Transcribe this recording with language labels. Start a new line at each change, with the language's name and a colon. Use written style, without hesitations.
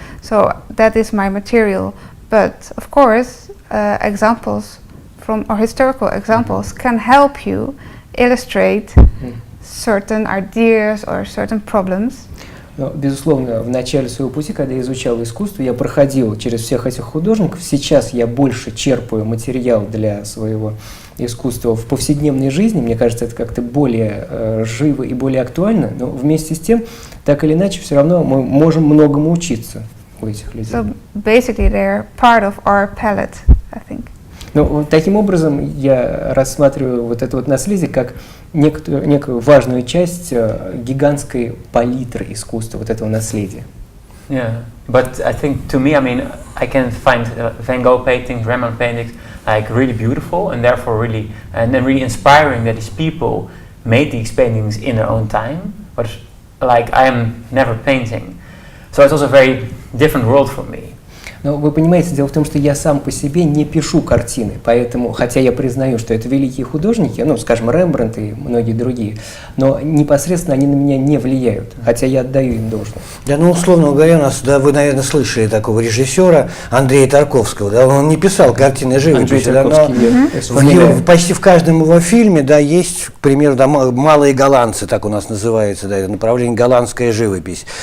English: So that is my material, but of course examples from or historical examples can help you illustrate certain ideas or certain problems.
Russian: Но, безусловно, в начале своего пути, когда я изучал искусство, я проходил через всех этих художников. Сейчас я больше черпаю материал для своего искусства в повседневной жизни. Мне кажется, это как-то более живо и более актуально. Но вместе с тем, так или иначе, все равно мы можем многому учиться у этих людей.
English: So basically they're part of our palette, I think.
Russian: Ну, таким образом, я рассматриваю вот это вот наследие как некую важную часть гигантской палитры искусства, вот этого наследия.
English: Yeah, but I think to me, I mean, I can find Van Gogh paintings, Rembrandt paintings, like really beautiful and therefore really inspiring that these people made these paintings in their own time. But like I am never painting, so it's also a very different world for me.
Russian: Но вы понимаете, дело в том, что я сам по себе не пишу картины, поэтому, хотя я признаю, что это великие художники, ну, скажем, Рембрандт и многие другие, но непосредственно они на меня не влияют, хотя я отдаю им должное. Да, ну, условно говоря, у нас, да, вы, наверное, слышали такого режиссера Андрея Тарковского, да, он не писал картины живописи, да, но почти в каждом его фильме, да, есть, к примеру, да, «Малые голландцы», так у нас называется, да, направление голландская живопись.